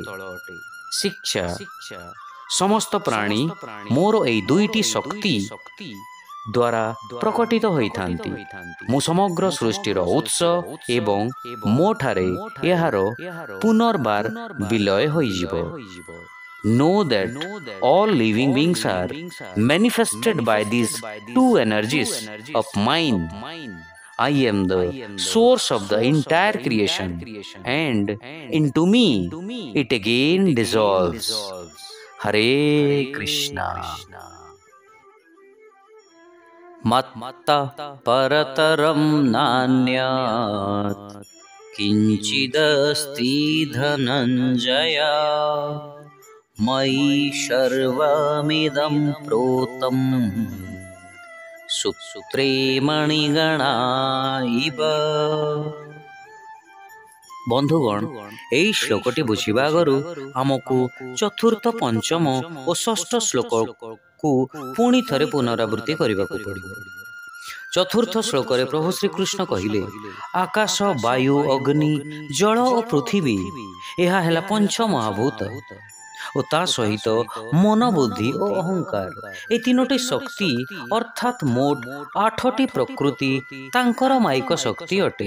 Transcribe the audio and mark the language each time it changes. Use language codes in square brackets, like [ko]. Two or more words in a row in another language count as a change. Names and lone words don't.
[or] ଶିକ୍ଷା। ସମସ୍ତ ପ୍ରାଣୀ ମୋର ଏହି ଦୁଇଟି ଶକ୍ତି ଦ୍ୱାରା ପ୍ରକଟିତ ହୋଇଥାନ୍ତି। ମୁଁ ସମଗ୍ର ସୃଷ୍ଟିର ଉତ୍ସ ଏବଂ ମୋ ଠାରେ ଏହାର ପୁନର୍ବାର ବିଲୟ ହୋଇଯିବ। [en] Know that all living beings are manifested by these two energies of mine. I am the source of the entire creation, and into me it again dissolves. [sa] हरे कृष्ण। मत्तः परतरं नान्यत् किञ्चिदस्ति धनञ्जय मयि सर्वमिदं प्रोतं ସୂତ୍ରେ ମଣିଗଣା ଇବ। [or] ବନ୍ଧୁଗଣ, ଏହି ଶ୍ଲୋକଟି ବୁଝିବା ଆଗରୁ ଆମକୁ ଚତୁର୍ଥ, ପଞ୍ଚମ ଓ ଷଷ୍ଠ ଶ୍ଲୋକକୁ ପୁଣି ଥରେ ପୁନରାବୃତ୍ତି କରିବାକୁ ପଡ଼ିବ। ଚତୁର୍ଥ ଶ୍ଲୋକରେ ପ୍ରଭୁ ଶ୍ରୀକୃଷ୍ଣ କହିଲେ, ଆକାଶ, ବାୟୁ, ଅଗ୍ନି, ଜଳ ଓ ପୃଥିବୀ ଏହା ହେଲା ପଞ୍ଚମହାଭୂତ ଓ ତା ସହିତ ମନ, ବୁଦ୍ଧି ଓ ଅହଙ୍କାର, ଏ ତିନୋଟି ଶକ୍ତି ଅର୍ଥାତ୍ ମୋଟ 8ଟି ପ୍ରକୃତି ତାଙ୍କର ମାଇକ ଶକ୍ତି ଅଟେ।